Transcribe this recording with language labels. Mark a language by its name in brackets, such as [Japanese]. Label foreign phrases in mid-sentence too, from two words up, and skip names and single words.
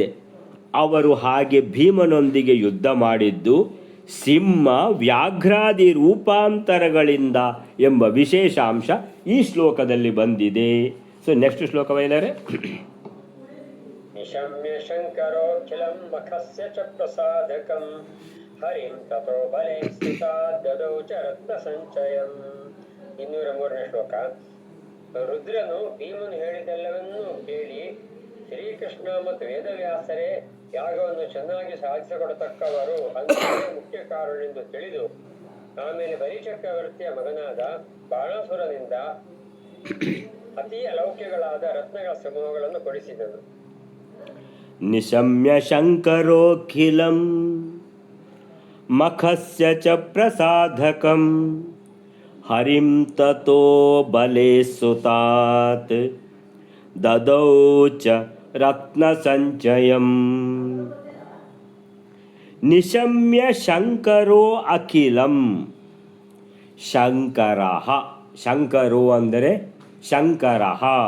[Kannada] ಅವರು ಹಾಗೆ ಭೀಮನೊಂದಿಗೆ ಯುದ್ಧ ಮಾಡಿದ್ದು ಸಿಂಹ ವ್ಯಾಘ್ರಾದಿ ರೂಪಾಂತರಗಳಿಂದ ಎಂಬ ವಿಶೇಷಾಂಶ ಈ ಶ್ಲೋಕದಲ್ಲಿ ಬಂದಿದೆ. [English] so next [Kannada] ಶ್ಲೋಕ ವೈಲರೆ. [Sanskrit] ನಿಶಮ್ಯ ಶಂಕರೋಖಿಲಂ ಮಖಸ್ಯ ಚ ಪ್ರಸಾದಕಂ ಹರಿಂ ತಥೋ ಬಲೆ ಸ್ಥಿತಾ ದದೌ ಚ ರತ್ನ ಸಂಚಯಂ. [Kannada] 203ನೇ ಶ್ಲೋಕ. ರುದ್ರನು ಭೀಮನು ಹೇಳಿದೆಲ್ಲವನ್ನೂ ಕೇಳಿ ಶ್ರೀಕೃಷ್ಣ ಮತ್ತು ವೇದವ್ಯಾಸರೇ ಯಾಗವನ್ನು ಚೆನ್ನಾಗಿ ಸಾಧಿಸಿಕೊಡತಕ್ಕವರು ಅಂದರೆ ಮುಖ್ಯ ಕಾರಣವೆಂದು ತಿಳಿದು ಆಮೇಲೆ ಬಲಿಚಕ್ರವರ್ತಿಯ ಮಗನಾದ ಬಾಣಾಸುರನಿಂದ ಅತಿ ಅಲೌಕ್ಯಗಳಾದ ರತ್ನಗಳ ಸಮೂಹಗಳನ್ನು ಕೊಡಿಸಿದನು. [Sanskrit] ನಿಶಮ್ಯ ಶಂಕರೋಖಿಲಂ ಮಖಸ್ಯ ಚ ಪ್ರಸಾದಕಂ ಹರಿಂ ತತೋ ಬಲೆ ಸುತಾತ್ ದದೌ ಚ ರತ್ನ ಸಂಚಯಂ. ನಿಶಮ್ಯ ಶಂಕರೋ ಅಖಿಲಂ. ಶಂಕರಃ, ಶಂಕರೋ [Kannada] ಅಂದರೆ ಶಂಕರಃ.